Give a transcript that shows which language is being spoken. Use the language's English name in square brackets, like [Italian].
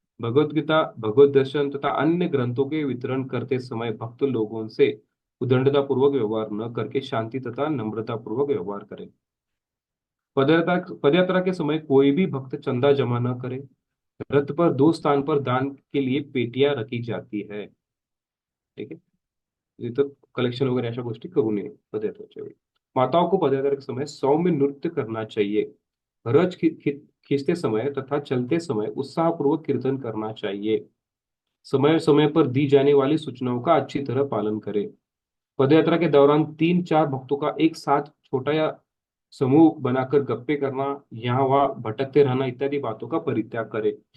[Hindi] भगवत गीता, भगवत दर्शन तथा अन्य ग्रंथों के वितरण करते समय भक्त लोगों से उदंडता पूर्वक व्यवहार न करके शांति तथा नम्रता पूर्वक व्यवहार करें। पदयात्रा पदयात्रा के समय कोई भी भक्त चंदा जमा न करे। रथ पर दो स्थान पर दान के लिए पेटियां रखी जाती है। ठीक है। [Marathi] तिथं कलेक्शन वगैरह अशा गोष्टी करू नये पदयात्रेच्या वेळी। [Hindi] माताओं को पदयात्रा के समय सौम्य नृत्य करना चाहिए। रथ खींचते समय तथा चलते समय उत्साहपूर्वक कीर्तन करना चाहिए। समय समय पर दी जाने वाली सूचनाओं का अच्छी तरह पालन करें। पदयात्रा के दौरान 3-4 भक्तों का एक साथ छोटा या समूह बनाकर गप्पे करना, यहाँ वहां भटकते रहना इत्यादि बातों का परित्याग करें।